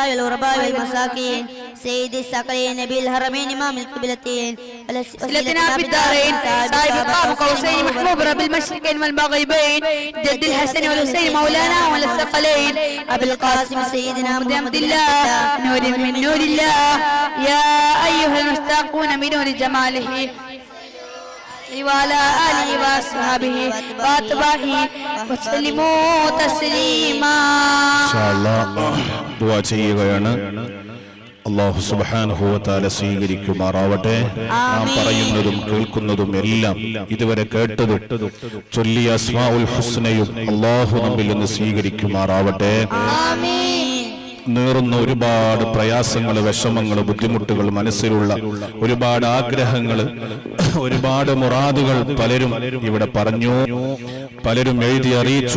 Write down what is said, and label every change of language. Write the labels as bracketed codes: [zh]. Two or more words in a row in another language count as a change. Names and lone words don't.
[ar] والغرباء والمساكين سيد الثقلين نبي الحرمين امام القبلتين سلتنا في الدارين صاحب قاب قوسين محبوب رب المشرقين والمغربين جد الحسن والحسين مولانا والثقلين ابي القاسم سيدنا محمد عبد الله نور من نور الله يا ايها المشتاقون من نور جماله وعلى آله وصحبه واتباعه وسلموا تسليما إن شاء الله [ml] ദുആ ചെയ്യുകയാണ്. അല്ലാഹു [ar] سبحانه و تعالى [ml] സ്വീകരിക്കുമാറാവട്ടെ. നാം പറയുന്നതും കേൾക്കുന്നതും എല്ലാം ഇതുവരെ കേട്ടത് ചൊല്ലിയ [ar] أسماء الحسنى [ml] അല്ലാഹു നമ്മിൽ നിന്ന് സ്വീകരിക്കുമാറാവട്ടെ. നേറുന്ന ഒരുപാട് പ്രയാസങ്ങൾ, വിഷമങ്ങൾ, ബുദ്ധിമുട്ടുകൾ, മനസ്സിലുള്ള ഒരുപാട് ആഗ്രഹങ്ങൾ, ഒരുപാട് മുറാദുകൾ പലരും ഇവിടെ പറഞ്ഞു, പലരും എഴുതി അറിയിച്ചു.